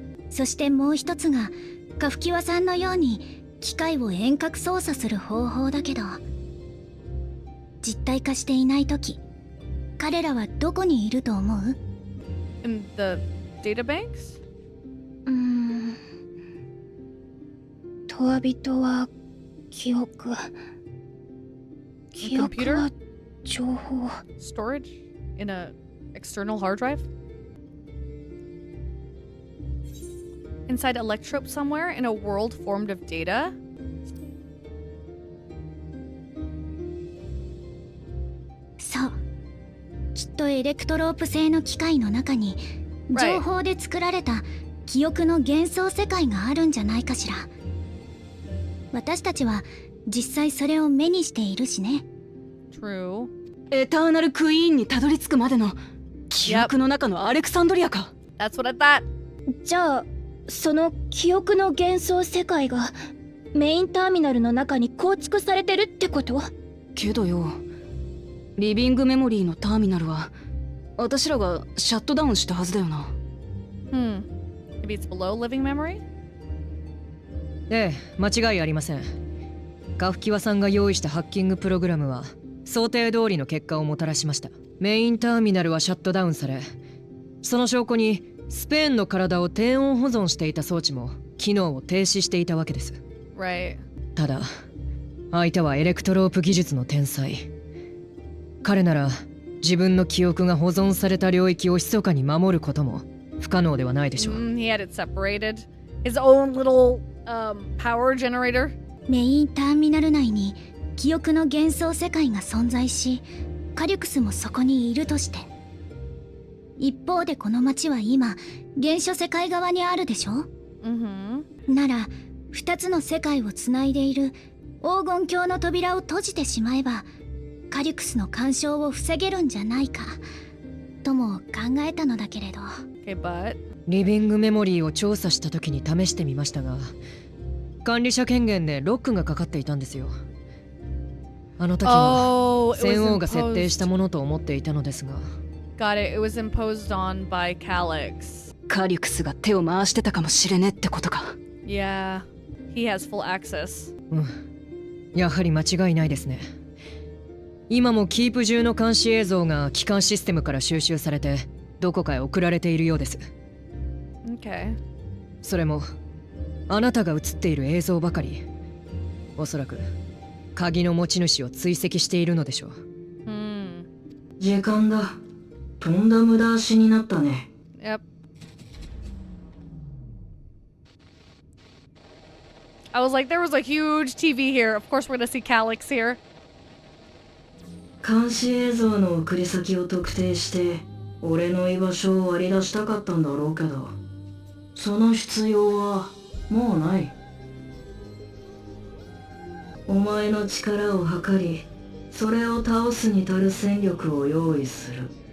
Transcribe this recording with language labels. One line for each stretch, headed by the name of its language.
Japanese: そしてもう1つがカフキワさんのように機械を遠隔操作する方法だけど、実体化していない時彼らはどこにいると思う？
English: In the databanks?
Japanese: トワ人は記憶、記憶は情報。
English: Storage? In a external hard drive? Inside Electrope somewhere in a world formed of data?
Japanese: そう、きっとエレクトロープ製の機械の中に情報で作られた記憶の幻想世界があるんじゃないかしら。私たちは実際それを目にしているしね。
English: True.
Japanese: エターナルクイーンにたどり着くまでの記憶の中のアレクサンドリアか。
English: That's what I thought.
Japanese: じゃあその記憶の幻想世界がメインターミナルの中に構築されてるってこと？けどよ、リビングメモリーのターミナルは私らがシャットダウンしたはずだよな。
English: Maybe it's below living memory?
Japanese: ええ、間違いありません。カフキワさんが用意したハッキングプログラムは想定通りの結果をもたらしました。メインターミナルはシャットダウンされ、その証拠にスペーンの体を低温保存していた装置も機能を停止していたわけです。
English: Right.
Japanese: ただ相手はエレクトロープ技術の天才。彼なら自分の記憶が保存された領域を密かに守ることも不可能ではないでしょう。
English: He had it separated. His own little power generator.
Japanese: メインターミナル内に記憶の幻想世界が存在し、カリュクスもそこにいるとして、一方でこの町は今原初世界側にあるでしょ。なら2つの世界をつないでいる黄金鏡の扉を閉じてしまえばカリュクスの干渉を防げるんじゃないかとも考えたのだけれど。
English: Okay, but
Japanese: リビングメモリーを調査した時に試してみましたが、管理者権限でロックがかかっていたんですよ。あの時は戦王が設定したものと思っていたのですが。
English: Got it. It was imposed on by Calyx.
Japanese: カリュクスが手を回してたかもしれねってことか。
English: Yeah, he has full access.
Japanese: やはり間違いないですね。今もキープ中の監視映像が機関システムから収集されてどこかへ送られているようです。
English: Okay.
Japanese: それもあなたが映っている映像ばかり。おそらく鍵の持ち主を追跡しているのでしょう。時間だ。とんだ無駄足になったね。
English: Yep. I was like, there was a huge TV here. Of course, we're gonna see Calyx here.
Japanese: 監視映像の送り先を特定して俺の居場所を割り出したかったんだろうけど、その必要はもうない。お前の力を測り、それを倒すに足る戦力を用意する。